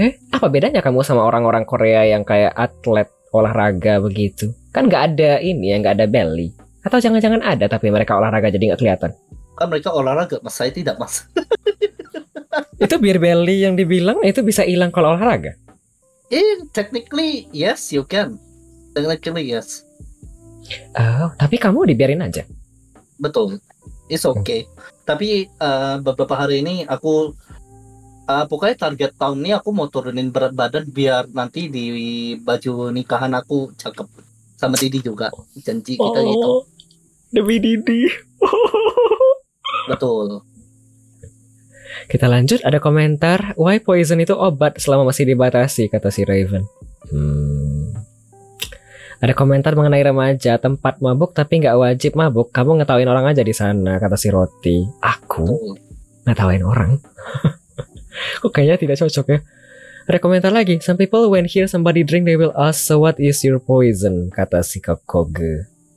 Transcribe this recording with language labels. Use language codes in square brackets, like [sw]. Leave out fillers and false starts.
[id] Apa bedanya kamu sama orang-orang Korea yang kayak atlet olahraga begitu? Kan nggak ada ini ya, nggak ada belly. Atau jangan-jangan ada tapi mereka olahraga jadi nggak kelihatan. Kan mereka olahraga, mas saya tidak mas. Itu beer belly yang dibilang itu bisa hilang kalau olahraga. [en] Technically yes you can. Technically yes. [id] Oh, tapi kamu dibiarin aja. Betul. [en] It's okay. [id] Tapi beberapa hari ini aku pokoknya target tahun ini aku mau turunin berat badan biar nanti di baju nikahan aku cakep. Sama Didi juga. Janji kita gitu. Demi Didi. Betul. Kita lanjut, ada komentar, why poison itu obat selama masih dibatasi, kata si Raven. Ada komentar mengenai remaja, tempat mabuk tapi nggak wajib mabuk. Kamu ngetawain orang aja di sana, kata si Roti. Aku Betul. ngetawain orang? Kok kayaknya tidak cocok ya. Ada komentar lagi, [en] some people when hear somebody drink they will ask, so what is your poison, [id] kata si Kokoge.